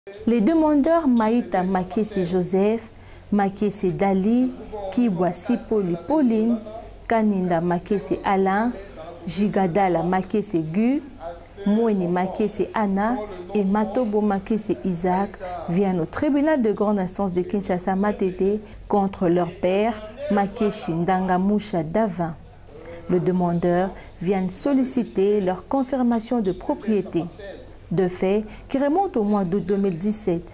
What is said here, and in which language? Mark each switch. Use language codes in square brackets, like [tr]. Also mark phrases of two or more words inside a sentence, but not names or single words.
[fr] Les demandeurs Maïta Makese Joseph, Makese Dali, Kibwa Sipoli Pauline, Kaninda Makese Alain, Jigadala Makese Gu, Moueni Makese Anna et Matobo Makese Isaac viennent au tribunal de grande instance de Kinshasa Matete contre leur père Makeshi Ndangamusha Davin. Le demandeur vient solliciter leur confirmation de propriété, de fait qui remonte au mois d'août 2017.